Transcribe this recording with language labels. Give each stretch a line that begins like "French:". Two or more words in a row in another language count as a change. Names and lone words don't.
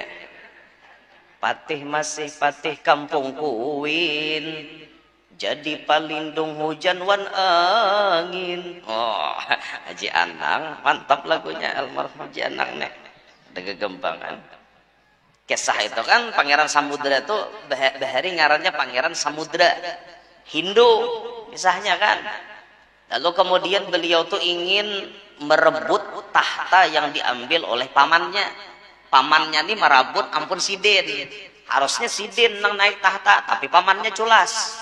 Banjar: Patih masih patih kampung Kuin jadi palindung hujan wan angin.
Indonesian: Haji Anang mantap lagunya almarhum Haji Anang nih. Ada kegempangan. Kisah itu kan Pangeran Samudra itu
Banjar: bahari ngarannya
Indonesian: Pangeran Samudra Hindu kisahnya kan. Lalu kemudian beliau tuh ingin merebut tahta yang diambil oleh pamannya. Pamannya ini merebut ampun Sidin. Harusnya Sidin yang naik tahta, tapi pamannya culas.